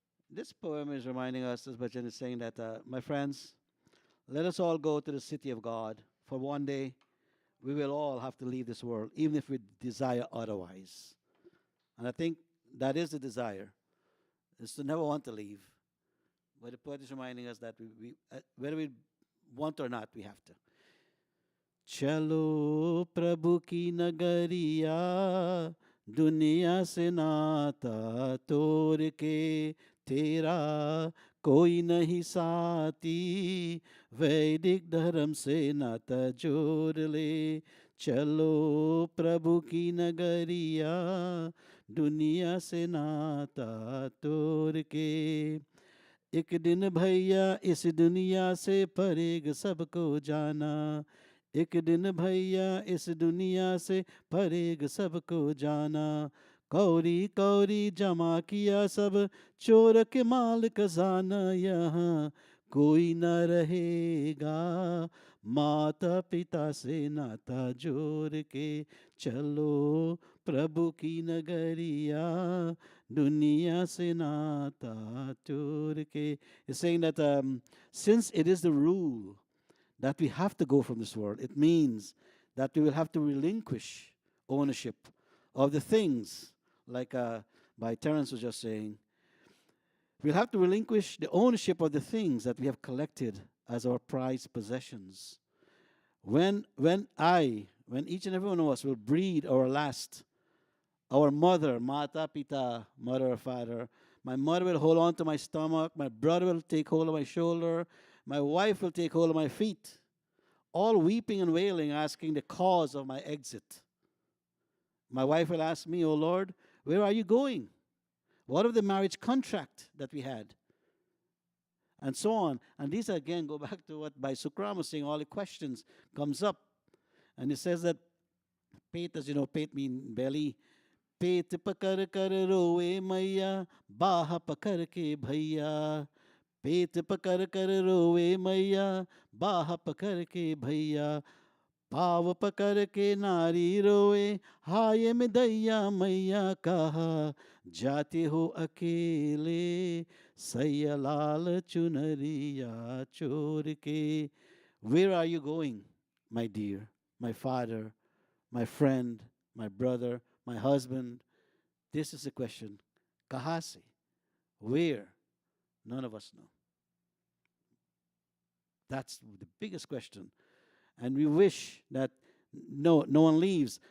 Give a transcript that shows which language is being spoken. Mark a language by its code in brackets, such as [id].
[en] This poem is reminding us, this bhajan is saying that, my friends, let us all go to the city of God, for one day we will all have to leave this world, even if we desire otherwise. And I think that is the desire, is to never want to leave. But the poet is reminding us that whether we want or not, we have to. [hi] चलो प्रभु की नगरिया दुनिया से नाता तोड़ के तेरा कोई नहीं साथी वैदिक धर्म से नाता जोड़ ले चलो प्रभु की नगरिया दुनिया से नाता तोड़ के एक दिन भैया इस दुनिया से परेग सबको जाना एक दिन भैया इस दुनिया से परेग सबको जाना कौरी कौरी जमा किया सब चोर के माल खजाना यहाँ कोई न रहेगा माता पिता से नाता जोड़ के चलो प्रभु की नगरिया दुनिया से नाता जोड़ के. [en] It's saying that since it is the rule that we have to go from this world, it means that we will have to relinquish ownership of the things, like by Terence was just saying, We'll have to relinquish the ownership of the things that we have collected as our prized possessions. When each and every one of us will breathe our last, our mother, mata, pita, mother or father, my mother will hold on to my stomach, my brother will take hold of my shoulder, my wife will take hold of my feet, all weeping and wailing, asking the cause of my exit. My wife will ask me, "Oh Lord, where are you going? What of the marriage contract that we had?" And so on. And these again go back to what by Sukram was saying, all the questions comes up. And it says that pet, as you know, pet mean belly. [hi] पेट पकड़ कर रोए मैया बाह पकड़ के भैया पेट पकड़ कर रोए मैया बाह पकड़ के भैया पाव पकड़ के नारी रोए हाय में दैया मैया कहा जाते हो अकेले सैया लाल चुनरिया चोर के. [en] Where are you going, my dear, my father, my friend, my brother, my husband? This is the question. [hi] Kaha se? [en] Where? None of us know. That's the biggest question. And we wish that no one leaves.